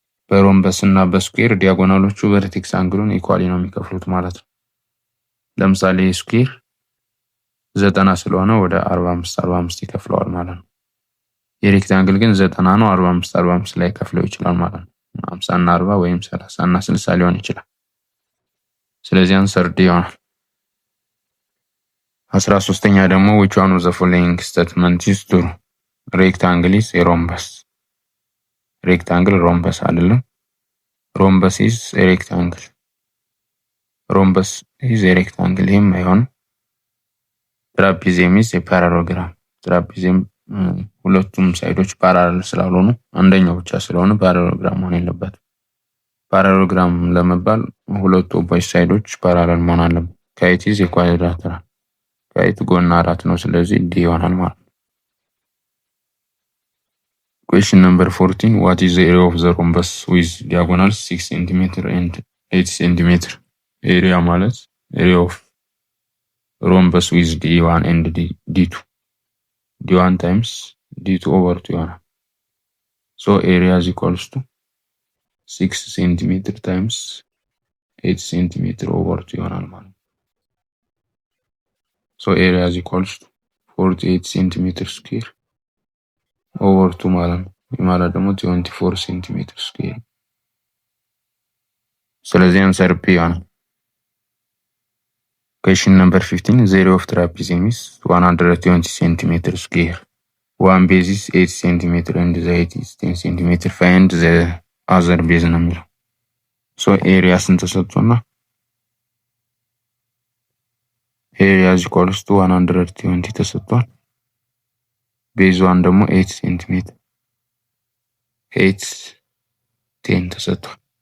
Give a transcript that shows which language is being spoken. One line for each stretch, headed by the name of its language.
Amharic: በሮምበስ እና በስኩዌር ዲያጎናሎቹ ቨርቴክስ አንግሉን ኢኳሊ ነው የሚከፍሉት ማለት ነው። ለምሳሌ ስኩዌር 90 ስለሆነ ወደ 45 ይከፍለዋል ማለት ነው። የሬክታንግል ግን 90 ነው፣ 45 ላይ ከፍለው ይችላል ማለት ነው። 50 እና 40 ወይም 30 እና 60 ሊሆን ይችላል። ስለዚህ አንሰር ዲ ይሆናል። 13ኛ ደግሞ
English: which one of the following statement is true? rectangle is a rhombus.
Amharic: ሬክታንግል ሮምበስ አይደለም።
English: rhombus is a rectangle. rhombus is a rectangle ይህም አይሆንም። trapezium is a parallelogram.
Amharic: trapezium ሁለቱም ሳይዶች ፓራለል ስላልሆኑ አንደኛው ብቻ ስለሆነ ፓራሌሎግራም መሆን የለበትም። ፓራሌሎግራም ለመባል ሁለቱ ኦፖዚት ሳይዶች ፓራለል መሆን አለበት።
English: kite is a quadrilateral.
Amharic: kite ጎን 4 ነው፣ ስለዚህ d ይሆናል ማለት ነው።
English: Question number 14. What is the area of the rhombus with diagonals 6 cm and 8 cm? Area ማለት area of rhombus with d1 and d2. d1 times d2 over 2 ይሆናል። So area is equals to 6 cm times 8 cm over 2 ይሆናል ማለት ነው። So area is equals to 48 cm square over 2 ማለት ነው።
Amharic: ማለት ደግሞ 24 cm square። ስለዚህ answer P ይሆናል።
English: Question number 15. The area of trapezium is 120 cm square. One base is 8 cm and the height is 10 cm. Find the other base
Amharic: ነው የሚለው።
English: So area ስንት ተሰጥቶና area is equals to 120 ተሰጥቷል።
Amharic: ቤዝ ዋን ደግሞ 8 cm 8 10 ተሰጥቷል።